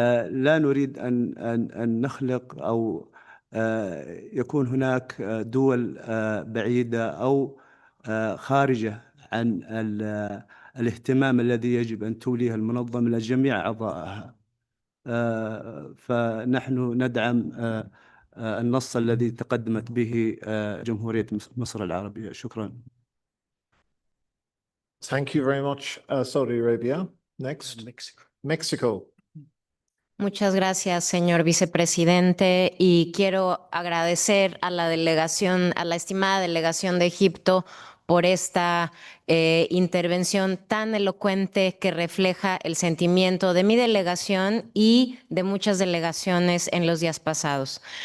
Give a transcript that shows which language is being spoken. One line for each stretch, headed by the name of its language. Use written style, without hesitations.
Arabic: لا نريد أن نخلق أو يكون هناك دول بعيدة أو خارجة عن الاهتمام الذي يجب أن توليه المنظمة لجميع أعضائها. فنحن ندعم النص الذي تقدمت به جمهورية مصر العربية. شكرا.
English: Thank you very much, Saudi Arabia. Next, Mexico.
Spanish: Muchas gracias, señor vicepresidente, y quiero agradecer a la delegación, a la estimada delegación de Egipto por esta intervención tan elocuente que refleja el sentimiento de mi delegación y de muchas delegaciones en los días pasados.